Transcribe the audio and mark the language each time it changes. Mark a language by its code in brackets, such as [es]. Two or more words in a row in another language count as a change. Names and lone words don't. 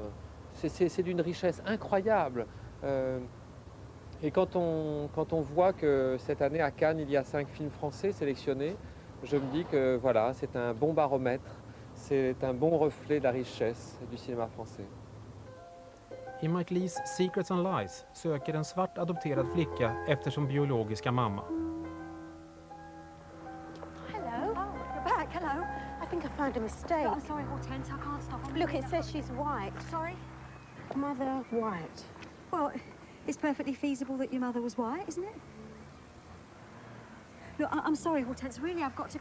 [fr] C'est d'une richesse incroyable. Et quand on voit que cette année à Cannes, il y a 5 films français sélectionnés, je me dis que voilà, c'est un bon baromètre, c'est un bon reflet de la richesse du cinéma français. [sv] I Mike Lees Secrets and Lies söker en svart adopterad flicka efter sin biologiska mamma. [en] Hello. Oh, you're back. Hello. I think I found a mistake. Oh, I'm sorry, Hortense. I can't stop. Look, it says she's white. Sorry? Mother White. Well, it's perfectly feasible that your mother was white, isn't it? Look, I'm sorry, Hortense. Really, I've got to go.